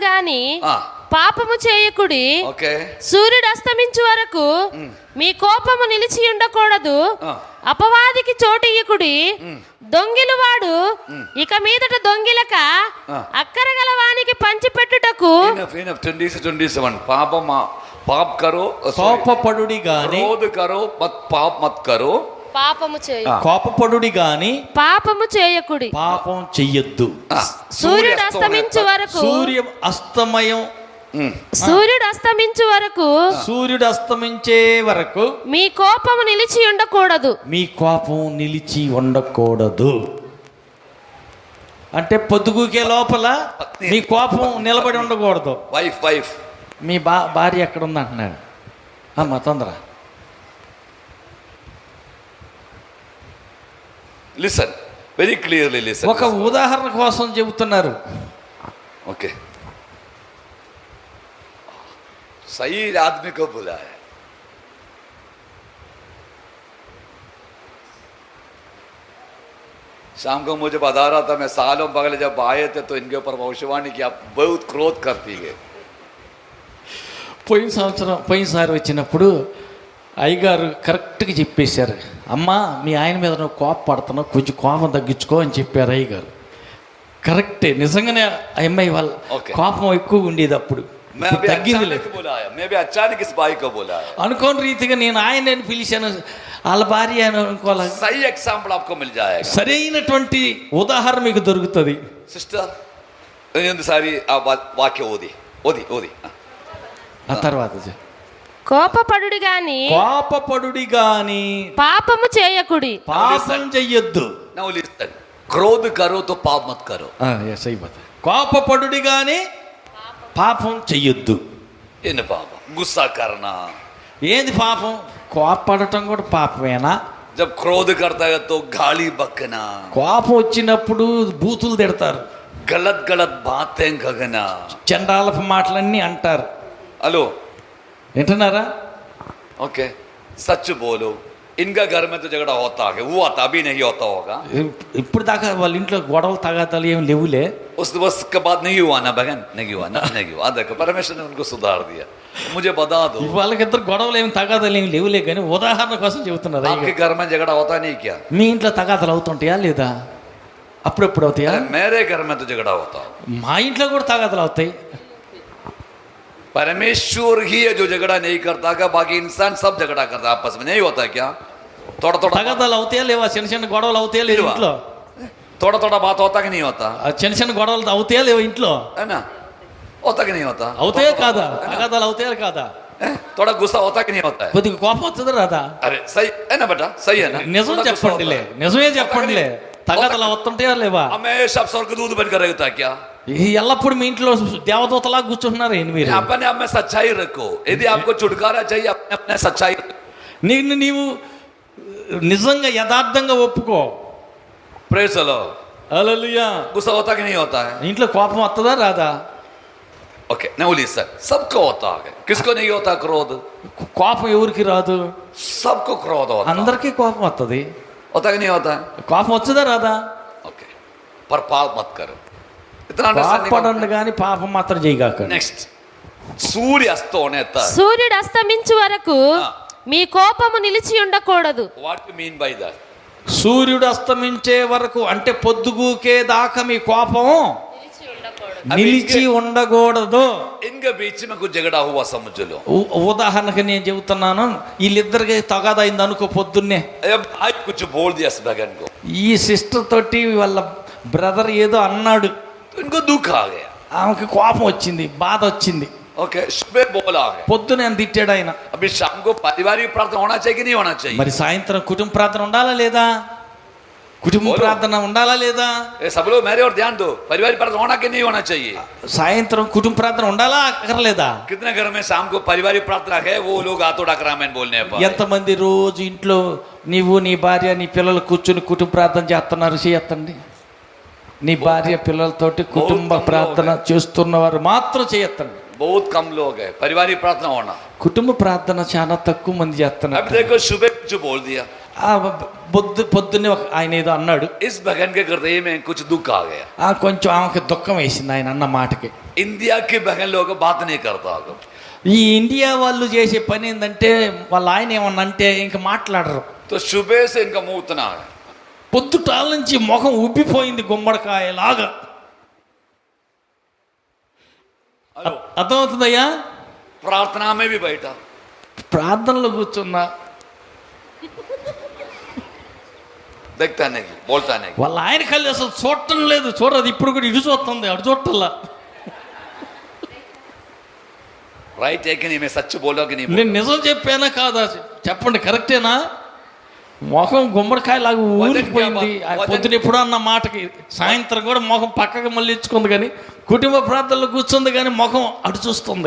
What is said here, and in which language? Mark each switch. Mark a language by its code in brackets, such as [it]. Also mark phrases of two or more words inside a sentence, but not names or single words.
[te] కోపపడుడు గాని పాపము చేయకుడి, ఓకే సూర్యుడు అస్తమించు వరకు మీ కోపము నిలిచి ఉండకూడదు, ఆ. అపవాదికి చోటియ్యకుడి, దొంగిలు వాడు ఇక మీదట దొంగిలక అక్కరగల వానికి పంచిపెట్టుటకు [en] enough enough [hi] 27 पाप करो [te] కోపపడుడి గాని [hi] क्रोध करो मत पाप मत करो [te] పాపము చేయ కోపపడుడి గాని పాపము చేయకుడి, పాపం చెయ్యొద్దు. సూర్యుడు అస్తమించు వరకు సూర్యుడు అస్తమించు వరకు సూర్యుడు అస్తమించే వరకు మీ కోపము నిలిచి ఉండకూడదు. మీ కోపం నిలిచి ఉండకూడదు. అంటే పొద్దుగుకే లోపల మీ కోపం నిలబడి ఉండకూడదు. वाइफ మీ భార్య ఎక్కడ ఉంది అంటున్నాడు. అమ్మ తొందర. [en] listen very clearly listen [te] ఒక ఉదాహరణ కోసం చెబుతున్నారు. [hi] ओके सही आदमी को बुलाया शाम को मुझे बता रहा था मैं सालों पहले जब आए थे तो इनके ऊपर भविष्यवाणी की आप बहुत क्रोध करती है [te] పోయినసారి వచ్చినప్పుడు అయ్యగారు కరెక్ట్గా చెప్పేశారు. అమ్మా మీ ఆయన మీద నువ్వు కోప పడుతున్నావు, కొంచెం కోపం తగ్గించుకో అని చెప్పారు అయ్యగారు. కరెక్టే, నిజంగానే ఆ అమ్మాయి వాళ్ళ కోపం ఎక్కువ ఉండేది అప్పుడు. తగ్గింది లేదు. అనుకోని రీతిగా నేను ఆయన పిలిచాను, వాళ్ళ భార్య అని అనుకోవాలి. [hi] సही एग्जांपल आपको मिल जाएगा. [te] సరైనటువంటి ఉదాహరణ మీకు దొరుకుతుంది. సిస్టర్ సారి ఆ వాక్యం ఓది ఓది ఓది ఆ తర్వాత కోపపడుడి గాని పాపము చేయకుడి. పాపం చెయ్యొద్దు. [hi] क्रोध करो तो पाप मत करो. [te] కోపపడుడి గాని పాపం చెయ్యొద్దు. ఏంది పాపం? [hi] गुस्सा करना. [te] ఏంది పాపం? కోపపడటం కూడా పాపమేనా? [hi] जब क्रोध करता है तो गाली बकना. [te] కోపం వచ్చినప్పుడు బూతులు తిడతారు, [hi] गलत गलत बातें कगना, [te] చండాలపు మాటలన్నీ అంటారు. హలో వింటున్నారా? [hi] ओके सच बोलो इनका घर में तो झगड़ा होता है, हुआ था अभी नहीं होता होगा. [te] ఇప్పుడు దాకా వాళ్ళ ఇంట్లో గొడవలు తగాదాలు ఏమి లేవులే. [hi] उस दिवस के बाद नहीं हुआ ना बहन, नहीं हुआ ना, नहीं हुआ. देखो परमेश्वर ने उनको सुधार दिया. मुझे बता दो [te] వాళ్ళకిద్దరు గొడవలు ఏమి తగాదాలు ఏమి లేవులే, కానీ ఉదాహరణ కోసం చెబుతున్నారు. [hi] आपके घर में झगड़ा होता नहीं क्या? [te] మీ ఇంట్లో తగాదాలు అవుతుంటాయా లేదా? అప్పుడప్పుడు అవుతాయా? [hi] मेरे घर में तो झगड़ा होता. [te] మా ఇంట్లో కూడా తగాదాలు అవుతాయి. [hi] परमेश्वर ही है जो झगड़ा नहीं करता क्या? बाकी इंसान सब झगड़ा करता आपस में, नहीं होता क्या? थोड़ा थोड़ा [te] తగాదాలు అవుతాయా లేవా? చిన్న చిన్న గొడవలు అవుతాయా లేవా ఇంట్లో? [hi] थोड़ा थोड़ा बात होता कि नहीं होता? [te] చిన్న చిన్న గొడవలు అవుతాయా లేవా ఇంట్లో? [hi] है ना? होता कि नहीं होता? [te] అవుతాయా కాదా? తగాదాలు అవుతాయా కాదా? [hi] थोड़ा गुस्सा होता कि नहीं होता है? [te] కొద్దిగా కోపం వస్తుందా రాదా? [hi] अरे सही है ना बेटा, सही है ना? [te] నిజం చెప్పండిలే, నిజమే చెప్పండిలే. తగాదాలు అవుతుంటాయా లేవా? [hi] हमेशा स्वर्गदूत बनकर रहता क्या? [te] ఎల్లప్పుడు మీ ఇంట్లో దేవదూతలా కూర్చుంటున్నారు ఏంటి మీరు? [hi] अपने आप में सच्चाई रखो. यदि आपको छुटकारा चाहिए अपने अपने सच्चाई [te] నిన్ను నీవు నిజంగా యథార్థంగా ఒప్పుకో. [en] Praise the Lord. [te] హల్లెలూయా. [hi] गुस्सा होता कि नहीं होता है? [te] ఇంట్లో కోపం వస్తుందా రాదా? [hi] ओके नवली सर सबको होता है. किसको नहीं होता क्रोध? [te] కోపం ఎవరికి రాదు? [hi] सबको क्रोध होता है. [te] అందరికీ కోపం వస్తుంది. [hi] होता कि नहीं होता है? [te] కోపం వచ్చదా రాదా? [hi] ओके पर पाप मत करो. इतना [te] కోపపడండి కానీ పాపం మాత్రం చేయగాక. [hi] नेक्स्ट सूर्य अस्त होने तक [te] సూర్యుడు అస్తమించు వరకు మీ కోపము నిలిచి ఉండకూడదు. [en] What you mean by that? [te] సూర్యుడు అస్తమించే వరకు అంటే పొద్దుగూకే దాకా మీ కోపం నిలిచి ఉండకూడదు. [hi] इनके बीच में कुछ झगड़ा हुआ समझ लो. [te] ఉదాహరణకి నేను చెబుతున్నాను, వీళ్ళిద్దరికి తగాదైంది అనుకో. పొద్దున్నే [hi] आज कुछ बोल दिया इस बहन को, [te] ఈ సిస్టర్ తోటి వాళ్ళ బ్రదర్ ఏదో అన్నాడు, [hi] तो इनको दुख आ गया. [te] ఆమెకి కోపం వచ్చింది, బాధ వచ్చింది. [hi] ओके सुबह बोला गया. [te] పొద్దునే తిట్టాడు ఆయన. [hi] अभी शाम को पारिवारिक प्रार्थना होना चाहिए कि नहीं होना चाहिए? [te] మరి సాయంత్రం కుటుంబ ప్రార్థన ఉండాలా లేదా? కుటుంబ ప్రార్థన ఉండాలా లేదా? [hi] ये सब लोग मेरे और ध्यान दो. पारिवारिक प्रार्थना होना कि नहीं होना चाहिए? [te] సాయంత్రం కుటుంబ ప్రార్థన ఉండాలా అక్కర్లేదా? [hi] कितने घर में शाम को पारिवारिक प्रार्थना है वो लोग हाथ उठाकर आमीन बोलने पर? [te] ఎంతమంది రోజు ఇంట్లో నీవు నీ భార్య నీ పిల్లలు కూర్చుని కుటుంబ ప్రార్థన చేస్తున్నారు? చేయొద్దండి. నీ భార్య పిల్లలతోటి కుటుంబ ప్రార్థన చేస్తున్నవారు మాత్రం చేయొద్దండి. [hi] बहुत कम लोग है पारिवारिक प्रार्थना होना. [te] కుటుంబ ప్రార్థన చాలా తక్కువ మంది చేస్తున్నారు. [hi] अब देखो सुबह कुछ बोल दिया. [te] పొద్దున్నే ఆయన ఏదో అన్నాడు. [hi] इस बहन के हृदय में कुछ दुख आ गया. [te] కొంచెం ఆమెకి దుఃఖం వేసింది ఆయన అన్న మాటకి. [hi] इंडिया की बहन लोग बात नहीं करता होगा. [te] ఈ ఇండియా వాళ్ళు చేసే పని ఏంటంటే వాళ్ళ ఆయన ఏమన్నా అంటే ఇంక మాట్లాడరు. [hi] तो सुबह से इनका मुंह उतना है. [te] పొద్దుటాల నుంచి ముఖం ఉబ్బిపోయింది గుమ్మడికాయలాగా. అర్థమవుతుందయ్యా? [hi] प्रार्थना में भी बैठा, [te] ప్రార్థనలో కూర్చున్నా, [hi] देखता नहीं, बोलता नहीं. [te] వాళ్ళ ఆయన కళ్ళు అసలు చూడటం లేదు. చూడదు, ఇప్పుడు కూడా ఇటు చూస్తుంది, అటు చూడటల్లా. [hi] राइट है कि नहीं? मैं सच बोल रहा हूं कि नहीं? [te] నేను నిజం చెప్పానా కాదా చెప్పండి, కరెక్టేనా? మొఖం గుమ్మడికాయలాగా ఊరిపోయింది. పొద్దున ఎప్పుడో అన్న మాటకి సాయంత్రం కూడా మొఖం పక్కకి మళ్ళీ ఇచ్చుకుంది, కానీ కుటుంబ ప్రార్థనలో కూర్చుంది కానీ మొఖం అటు చూస్తుంది.